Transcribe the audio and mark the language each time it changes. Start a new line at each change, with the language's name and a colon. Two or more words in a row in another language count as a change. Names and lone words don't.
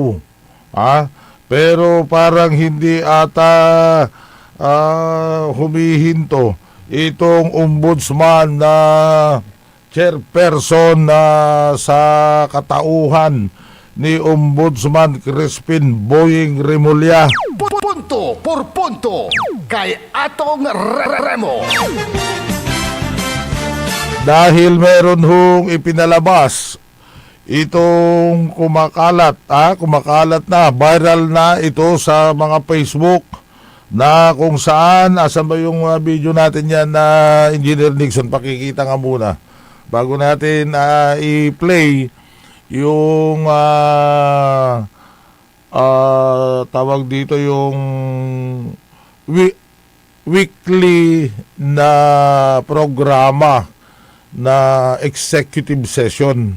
Filipino: Pero parang hindi ata humihinto itong ombudsman na chairperson sa katauhan ni Ombudsman Crispin Boying Remulla. Punto por punto kay Atong Remo. Dahil meron hong ipinalabas itong kumakalat na, viral na ito sa mga Facebook na kung saan, asan ba yung video natin yan na Engineer Nixon, pakikita nga muna bago natin i-play yung tawag dito yung weekly na programa na
English: executive session.